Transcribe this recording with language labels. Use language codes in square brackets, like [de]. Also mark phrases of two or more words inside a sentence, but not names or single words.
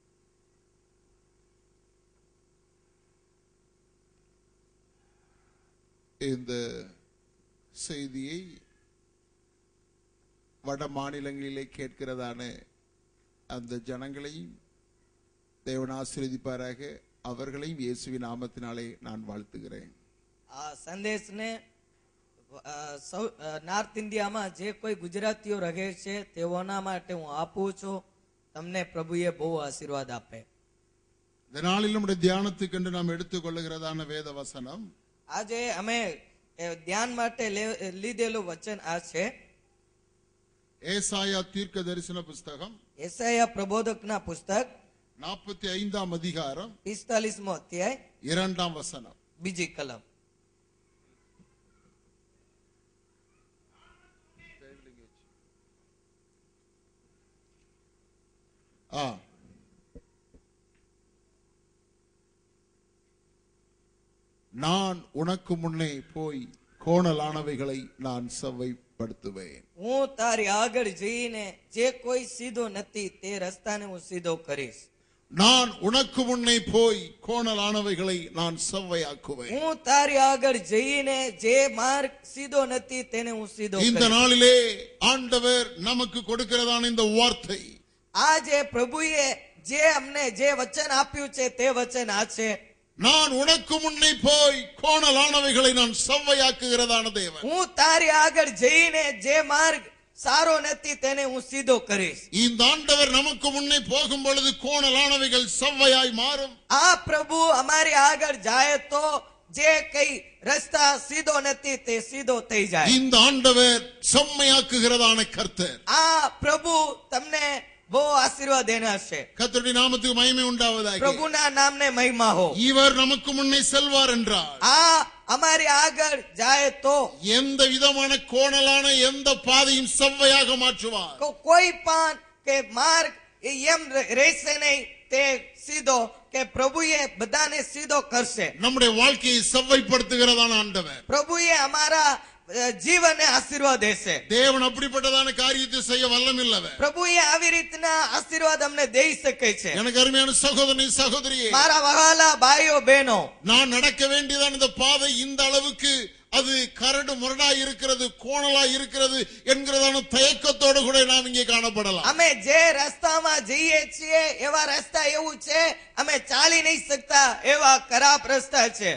[ta] இந்த செய்தியை வட மாநிலங்களிலே கேட்கிறதான அந்த ஜனங்களையும் தேவன் ஆசீர்வதிப்பாராக. அவர்களையும் இயேசுவின் நாமத்தினாலே நான் வாழ்த்துகிறேன். [gu] આ સંદેશને નોર્થ ઇન્ડિયામાં જે કોઈ ગુજરાતીઓ રહે છે તેઓના માટે હું આપું છું. તમને પ્રભુએ બહુ આશીર્વાદ આપે. [ta] இந்த நாளில் நம்முடைய தியானத்துக்கு என்று நாம் எடுத்துக்கொள்ளுகிறதான வேத வசனம், [gu] આજે અમે ધ્યાન માટે લીધેલું વચન આ છે. [ta] ஏசாயா தீர்க்க தரிசன புஸ்தகம் [gu] યશાયા પ્રબોધકના પુસ્તક [ta] 45ஆம் அதிகாரம் [gu] 45મો અધ્યાય [ta] 2ஆம் வசனம். [gu] બીજી કલમ. [ta] நான் உனக்கு முன்னே போய் கோணலானவைகளை நான் செவ்வைப்படுத்துவேன். [gu] હું તારી આગળ જઈને જે કોઈ સીધો નથી તે રસ્તાને હું સીધો કરીશ. [ta] நான் உனக்கு முன்னே போய் கோணலானவைகளை நான் செவ்வையாக்குவேன். [gu] હું તારી આગળ જઈને જે માર્ગ સીધો નથી તેને હું સીધો [ta] இந்த [gu] કરીશ. [ta] நாளிலே ஆண்டவர் நமக்கு கொடுக்கிறதான இந்த வார்த்தை [gu] આજે પ્રભુએ જે અમને જે વચન આપ્યું છે તે વચન આ છે. [ta] நான் உனக்கு முன்னே போய் கோணலானவைகளை நான் செவ்வையாக்குகிறதான தேவன். [gu] હું તારી આગળ જઈને જે માર્ગ સારો નથી તેને હું સીધો કરીશ. [ta] இந்த ஆண்டவர் நமக்கு முன்னே போகும் பொழுது கோணலானவைகள் செவ்வையாய் மாறும். [gu] આ પ્રભુ અમારી આગળ જાય તો જે કઈ રસ્તા સીધો નથી તે સીધો થઈ જાય. [ta] இந்த ஆண்டவர் செம்மையாக்குகிறதான கர்த்தர். [gu] આ પ્રભુ તમને બહુ આશીર્વાદ દેનાર છે. [ta] கர்த்தருடைய நாமத்துக்கு மகிமை உண்டாவதாக. [gu] પ્રભુના નામને મહિમા હો. [ta] இவர் நமக்கு முன்னே செல்வார் என்றார். [gu] આ અમારી આગળ જાય તો [ta] எந்த விதமான கோணலான எந்த பாதையும் செவ்வையாக மாற்றுவார். [gu] કોઈ પણ કે માર્ગ એમ રહેશે નહીં તે સીધો કે પ્રભુએ બધાને સીધો કરશે. [ta] நம்முடைய வாழ்க்கையை செவ்வைப்படுத்துகிறதான ஆண்டவர். [gu] પ્રભુએ અમારા જીવનને આશીર્વાદ દેશે. [ta] தேவன் அப்படிப்பட்டதான காரியத்தை செய்ய வல்லமில்லவர். [gu] પ્રભુએ આવી રીતના આશીર્વાદ અમને દેઈ શકે છે. [ta] எனக்கு அருமையான சகோதரனே சகோதரியே, [gu] મારા વહાલા ભાઈઓ બહેનો, [ta] நான் நடக்க வேண்டியதான இந்த பாதை இந்த அளவுக்கு அது கரடு முரடா இருக்கிறது, கோணலா இருக்கிறது என்கிறதான தயக்கத்தோடு கூட நாம் இங்கே காணப்படலாம். [gu] અમે જે રસ્તામાં જઈએ છીએ એવા રસ્તા એવું છે અમે ચાલી નહીં શકતા એવા ખરાબ રસ્તા છે.